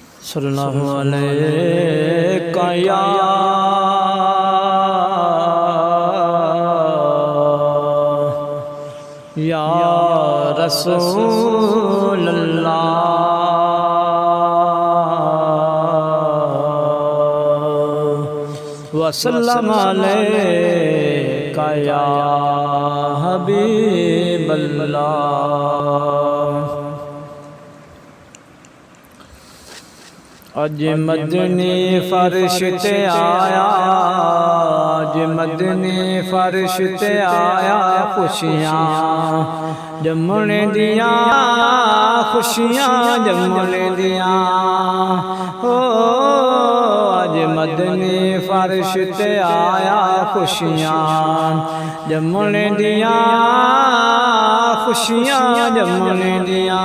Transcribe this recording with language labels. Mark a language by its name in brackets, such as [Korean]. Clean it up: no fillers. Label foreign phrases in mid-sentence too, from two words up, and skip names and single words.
[Arabic] صلى الله عليك يا رسول الله وسلم عليك يا حبيب الله. [Punjabi] اج مدنی فرش تے آیا، اج مدنی فرش تے آیا، خوشیاں جمنے دیا، خوشیاں جمنے دیا. ہو اج مدنی فرش تے آیا، خوشیاں جمنے دیا، خوشیاں جمنے دیا.